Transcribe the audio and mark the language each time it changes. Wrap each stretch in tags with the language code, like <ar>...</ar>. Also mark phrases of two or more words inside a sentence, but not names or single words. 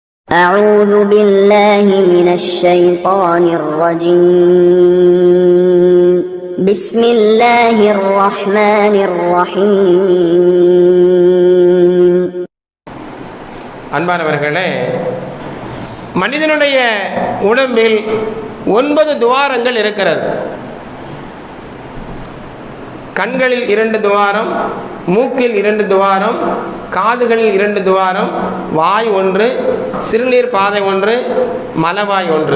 <ar>أعوذ بالله من الشيطان الرجيم بسم الله الرحمن الرحيم.</ar> <ta>அன்பானவர்களே, மனிதனுடைய உடம்பில் 9 துவாரங்கள் இருக்கிறது. கண்களில் 2 துவாரம், மூக்கில் 2 துவாரம், காதுகளில் 2 துவாரம், வாய் 1, சிறுநீர் பாதை 1, மலவாய் 1.</ta>